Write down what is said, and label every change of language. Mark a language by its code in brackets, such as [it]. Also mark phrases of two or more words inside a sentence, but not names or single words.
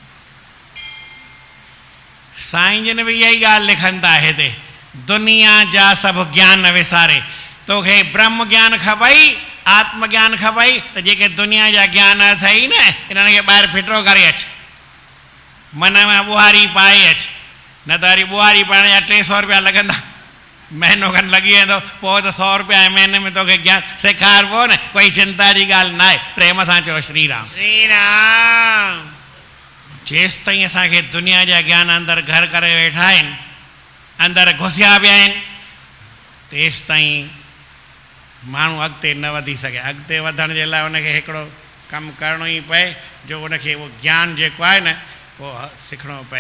[sd] साईं जन बि इहा ई ॻाल्हि लिखनि था हिते, दुनिया जा सभु ज्ञान विसारे, तोखे ब्रह्म ज्ञान खपई आत्मज्ञान खपई तो जेके दुनिया जा ज्ञान अथई न इन्हनि खे ॿाहिरि फिटरो करे अच, मन में ॿुहारी पाए अच, न त वरी ॿुहारी पाइण जा 300 रुपया लॻंदा, महीनो खनि लॻी वेंदो, पोइ त 100 रुपया महीने में तोखे ज्ञान सेखारिबो न, कोई चिंता जी ॻाल्हि न आहे। प्रेम सां चओ श्री राम। श्री राम। जेसि ताईं असांखे दुनिया जा ज्ञान अंदरि घर करे वेठा आहिनि, अंदरि घुसिया पिया आहिनि, तेसि ताईं माण्हू अॻिते न वधी सघे। अॻिते वधण जे लाइ उनखे हिकिड़ो कमु करिणो ई पए, जो उनखे उहो ज्ञान जेको आहे न उहो सिखणो पए।